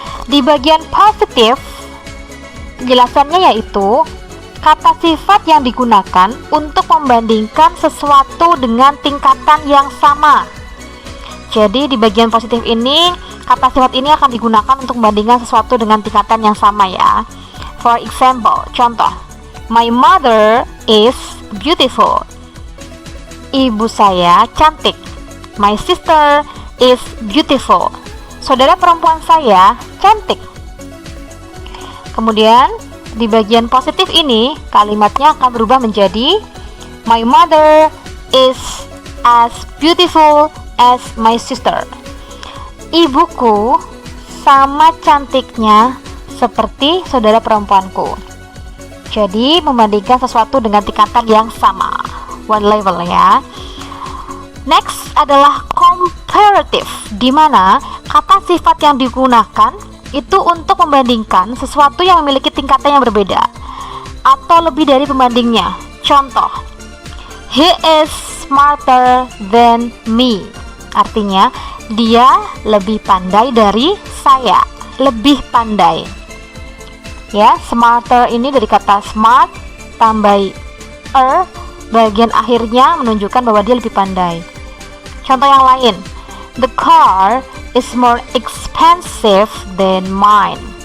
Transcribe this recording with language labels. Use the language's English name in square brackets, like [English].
[Indonesian] Di bagian positif, penjelasannya yaitu kata sifat yang digunakan untuk membandingkan sesuatu dengan tingkatan yang sama. Jadi di bagian positif ini, kata sifat ini akan digunakan untuk membandingkan sesuatu dengan tingkatan yang sama ya. [English] For example, [Indonesian] contoh, [English] my mother is beautiful. [Indonesian] Ibu saya cantik. [English] My sister is beautiful. [Indonesian] Saudara perempuan saya cantik. Kemudian di bagian positif ini kalimatnya akan berubah menjadi [English] my mother is as beautiful as my sister. [Indonesian] Ibuku sama cantiknya seperti saudara perempuanku. Jadi membandingkan sesuatu dengan tingkatan yang sama, [English] one level [Indonesian] ya. Next adalah comparative, di mana kata sifat yang digunakan itu untuk membandingkan sesuatu yang memiliki tingkatan yang berbeda atau lebih dari pembandingnya. Contoh, [English] he is smarter than me. [Indonesian] Artinya, dia lebih pandai dari saya, lebih pandai. Ya, smarter ini dari kata smart tambah bagian akhirnya menunjukkan bahwa dia lebih pandai. Contoh yang lain, [English] the car is more expensive than mine.